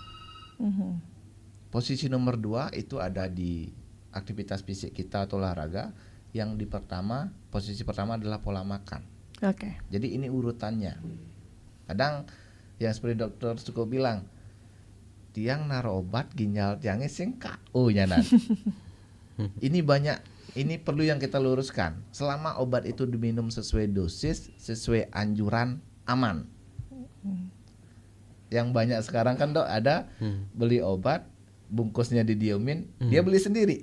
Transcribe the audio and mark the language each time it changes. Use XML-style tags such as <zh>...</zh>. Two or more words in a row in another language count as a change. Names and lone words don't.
<id>Posisi nomor 2 itu ada di aktivitas fisik kita atau olahraga. Yang posisi pertama adalah pola makan. Jadi ini urutannya. Kadang yang seperti dokter Suko bilang,</id> <ban>tiang naruh obat ginjal tiangnya sing KO nyanan.</ban> <id>Ini perlu yang kita luruskan. Selama obat itu diminum sesuai dosis, sesuai anjuran, aman. Yang banyak sekarang kan, Dok, ada beli obat, bungkusnya didiemin, dia beli sendiri.</id>